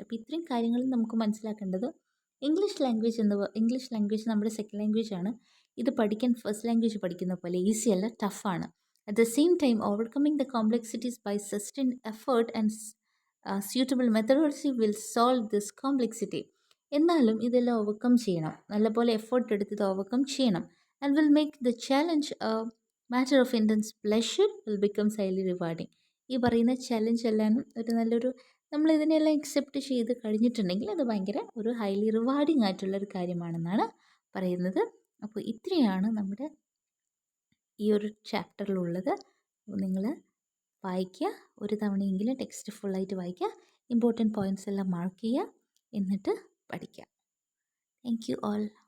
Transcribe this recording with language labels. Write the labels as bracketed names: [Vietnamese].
[Malayalam] അപ്പോൾ ഇത്രയും കാര്യങ്ങൾ നമുക്ക് മനസ്സിലാക്കേണ്ടത് ഇംഗ്ലീഷ് ലാംഗ്വേജ് നമ്മുടെ സെക്കൻഡ് ലാംഗ്വേജ് ആണ്. ഇത് പഠിക്കാൻ ഫസ്റ്റ് ലാംഗ്വേജ് പഠിക്കുന്ന പോലെ ഈസി അല്ല, ടഫാണ്. [English] At the same time, overcoming the complexities by sustained effort and suitable methodology will solve this complexity. [Malayalam] എന്നാലും ഇതെല്ലാം ഓവർകം ചെയ്യണം, നല്ലപോലെ എഫേർട്ട് എടുത്ത് ഇത് ഓവർകം ചെയ്യണം. [English] And will make the challenge a matter of intense pleasure, will becomes highly rewarding. [Malayalam] ഈ പറയുന്ന challenge എല്ലാം നമ്മൾ ഇതിനെല്ലാം അക്സെപ്റ്റ് ചെയ്ത് കഴിഞ്ഞിട്ടുണ്ടെങ്കിൽ അത് ഭയങ്കര ഒരു ഹൈലി റിവാർഡിങ് ആയിട്ടുള്ളൊരു കാര്യമാണെന്നാണ് പറയുന്നത്. അപ്പോൾ ഇത്രയാണ് നമ്മുടെ ഈ ഒരു ചാപ്റ്ററിലുള്ളത്. നിങ്ങൾ വായിക്കുക, ഒരു തവണയെങ്കിലും ടെക്സ്റ്റ് ഫുള്ളായിട്ട് വായിക്കുക, ഇമ്പോർട്ടൻറ്റ് പോയിൻറ്റ്സ് എല്ലാം മാർക്ക് ചെയ്യുക, എന്നിട്ട് പഠിക്കുക. [English] Thank you all.